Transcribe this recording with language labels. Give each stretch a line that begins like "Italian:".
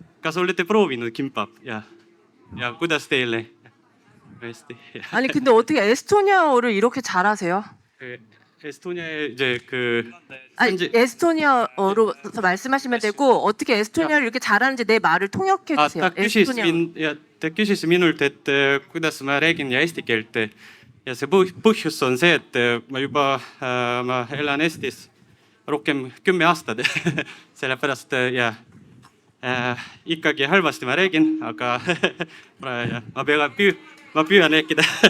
Estonian: Kas olete proovinud kimbap ja kuidas teile? Hästi.
Korean: 아니 근데 어떻게 에스토니아어를 이렇게 잘하세요? 에스토니아에 이제 그 아니 에스토니아어로 말씀하시면 되고 어떻게 에스토니아를 이렇게 잘하는지 내 말을 통역해 주세요.
Estonian: ta küsis minult, et kuidas ma räägin eesti keelt ja see põhjus on see, et ma elan Eestis rohkem 10 aastat. Sellepärast ja ikkagi halvasti ma räägin, aga ma püüan rääkida.